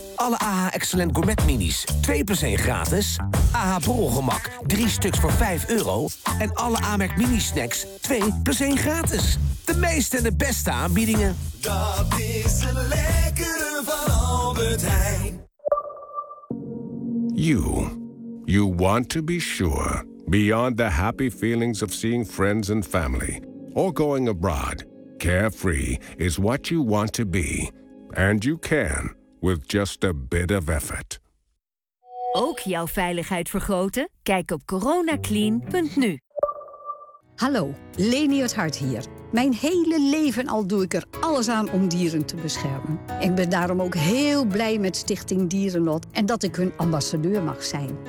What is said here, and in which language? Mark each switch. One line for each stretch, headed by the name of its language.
Dutch: Alle AH Excellent Gourmet Minis, 2 plus 1 gratis. AH Borrelgemak, 3 stuks voor €5. En alle Amerk Mini Snacks, 2 plus 1 gratis. De meeste en de beste aanbiedingen. Dat is de lekkere van Albert Heijn.
English: You want to be sure, beyond the happy feelings of seeing friends and family, or going abroad, carefree is what you want to be. And you can, with just a bit of effort.
Dutch: Ook jouw veiligheid vergroten? Kijk op coronaclean.nu. Hallo, Leni het Hart hier. Mijn hele leven al doe ik er alles aan om dieren te beschermen. Ik ben daarom ook heel blij met Stichting Dierenlot en dat ik hun ambassadeur mag zijn.